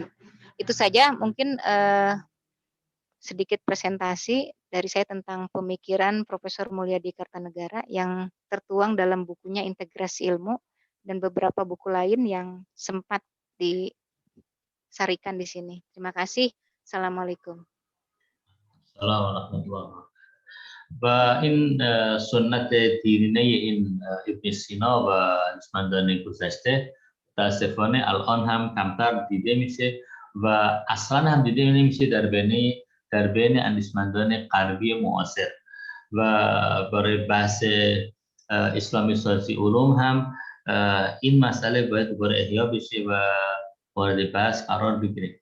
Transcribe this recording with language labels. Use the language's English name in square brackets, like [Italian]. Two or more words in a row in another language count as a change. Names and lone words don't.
[Indonesian] Itu saja mungkin sedikit presentasi dari saya tentang pemikiran Profesor Mulyadi Kartanegara yang tertuang dalam bukunya Integrasi Ilmu dan beberapa buku lain yang sempat disarikan di sini. Terima kasih. Assalamualaikum. Assalamualaikum. [Persian] و این سنت دیرینه این ابن سینا و اندیشمندان گذشته متاسفانه الان هم کمتر دیده میشه و اصلا هم دیده نمیشه در بین اندیشمندان غربی معاصر و برای بحث اسلامی سازی علوم هم این مسئله باید دوباره احیا بشه و مورد بحث قرار بگیره.